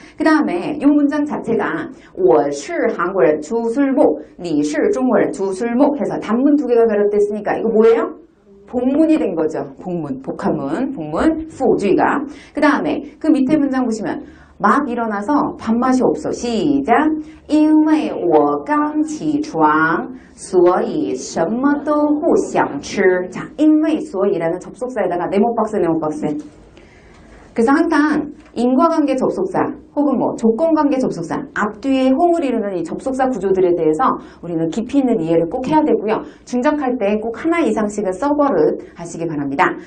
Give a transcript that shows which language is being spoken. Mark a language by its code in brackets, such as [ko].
[ko] 그 다음에 이 문장 자체가 [zh] 我是韩国人, [ko] 주술목, [zh] 你是中国人, [ko] 주술목 해서 단문 두 개가 결합됐으니까 이거 뭐예요? 복문이 된 거죠. 복문, 복합문, 복문, 후주의가. 그 다음에 그 밑에 문장 보시면 막 일어나서 밥맛이 없어. 시작. [zh] 因为我刚起床所以什么都不想吃. [ko] 자, 因为所以라는 접속사에다가 네모박스. 그래서 항상 인과관계 접속사 혹은 뭐 조건관계 접속사 앞뒤에 호응을 이루는 이 접속사 구조들에 대해서 우리는 깊이 있는 이해를 꼭 해야 되고요. 중적할 때 꼭 하나 이상씩은 써버릇 하시기 바랍니다.